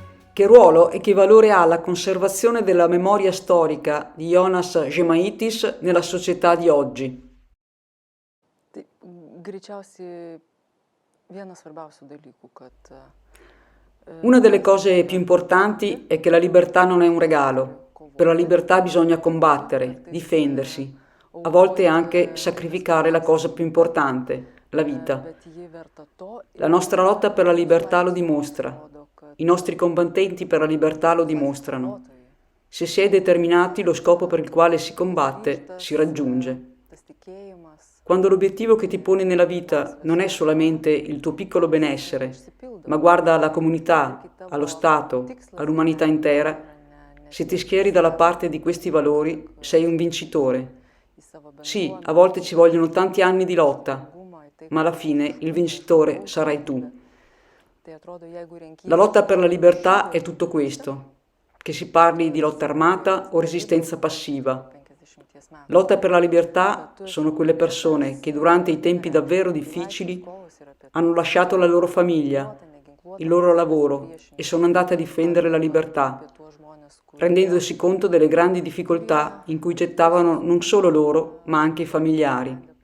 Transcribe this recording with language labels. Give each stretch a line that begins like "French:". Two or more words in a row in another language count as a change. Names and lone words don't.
Italian: Che ruolo e che valore ha la conservazione della memoria storica di Jonas Žemaitis nella società di oggi?
Lithuanian: Tai greičiausiai vienas svarbiausių dalykų, kad
Italian: Una delle cose più importanti è che la libertà non è un regalo. Per la libertà bisogna combattere, difendersi, a volte anche sacrificare la cosa più importante, la vita.
Lithuanian: bet ji verta to
Italian: La
Lithuanian: ir
Italian: nostra lotta per la libertà lo
Lithuanian: laisvės
Italian: dimostra.
Lithuanian: rodo, kad
Italian: I nostri combattenti per la libertà lo dimostrano.
Lithuanian: kovotojai
Italian: Se si è determinati, lo scopo per il quale si combatte si raggiunge.
Lithuanian: tas tikėjimas
Italian: Quando l'obiettivo che ti poni nella vita non è solamente il tuo piccolo benessere, ma guarda alla comunità, allo Stato, all'umanità intera, se ti schieri dalla parte di questi valori, sei un vincitore.
Lithuanian: į savo
Italian: Sì, a volte ci vogliono tanti anni di lotta,
Lithuanian: bendrumą, į tai,
Italian: ma alla fine il vincitore sarai tu.
Lithuanian: tai atrodo, jeigu renki
Italian: La lotta per la libertà è tutto questo, che si parli di lotta armata o resistenza passiva.
Lithuanian: 50 metų.
Italian: Lotta per la libertà sono quelle persone che durante i tempi davvero difficili hanno lasciato la loro famiglia, il loro lavoro e sono andate a difendere la libertà, rendendosi conto delle grandi difficoltà in cui gettavano non solo loro, ma anche i familiari.